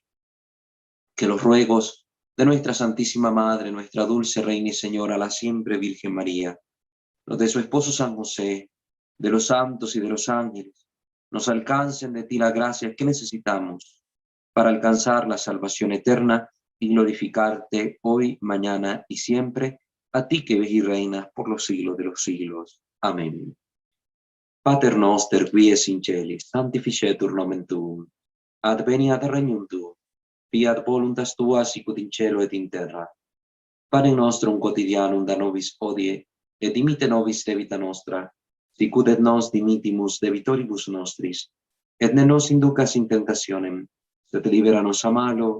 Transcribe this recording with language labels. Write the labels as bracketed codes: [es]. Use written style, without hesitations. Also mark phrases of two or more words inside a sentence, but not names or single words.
[es] Que los ruegos de nuestra Santísima Madre, nuestra dulce Reina y Señora, la siempre Virgen María, los de su esposo San José, de los santos y de los ángeles, nos alcancen de ti la gracia que necesitamos para alcanzar la salvación eterna y glorificarte hoy, mañana y siempre, a ti que ves y reinas por los siglos de los siglos. Amén. [la] Pater noster, qui es in celis, sanctificetur nomen tuum, adveniat regnum tuum, fiat voluntas tua sicut in cielo et in terra. Pane nostrum quotidianum da nobis hodie, et dimite nobis debita nostra, sicut et nos dimitimus debitoribus nostris, et ne nos inducas in tentationem, sed libera nos a malo.